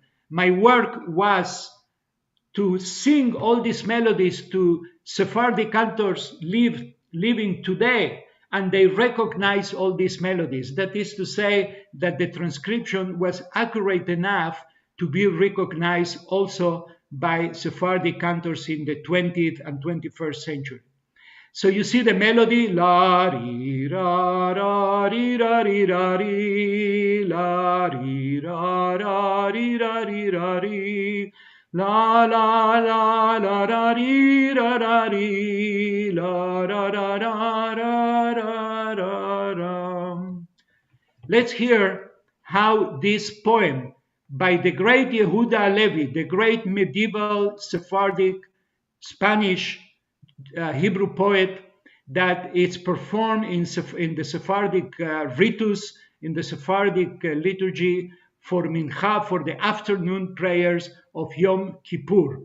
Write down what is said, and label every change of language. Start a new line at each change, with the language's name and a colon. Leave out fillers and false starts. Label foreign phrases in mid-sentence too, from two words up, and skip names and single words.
English: My work was to sing all these melodies to Sephardic cantors living today, and they recognize all these melodies. That is to say that the transcription was accurate enough to be recognized also by Sephardic cantors in the 20th and 21st century. So you see the melody, la ri ra ra ri ra ri ra ri, la ri ra ra ri ra ri ra ri, la la la la ra ri ra ra ri, la ra ra ra ra ra ra ra. Let's hear how this poem by the great Yehuda Halevi, the great medieval Sephardic Spanish Hebrew poet, that is performed in the Sephardic ritus, in the Sephardic liturgy for Mincha, for the afternoon prayers of Yom Kippur.